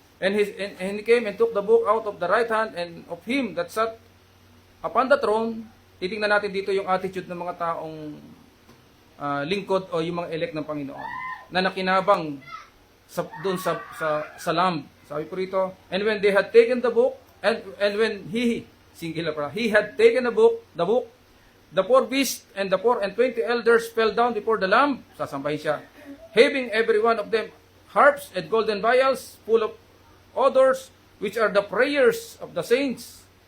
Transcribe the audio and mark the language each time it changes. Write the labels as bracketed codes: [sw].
[en] And he came and took the book out of the right hand and of him that sat upon the throne. [tl] Titingnan natin dito yung attitude ng mga taong lingkod o yung mga elect ng Panginoon na nakinabang doon sa lamb. Sabi po rito, [en] and when they had taken the book, and when he had taken the book, the 4 beasts and the 24 elders fell down before the lamb. [tl] Sasambahin siya, [en] having every one of them harps and golden vials full of odors, which are the prayers of the saints.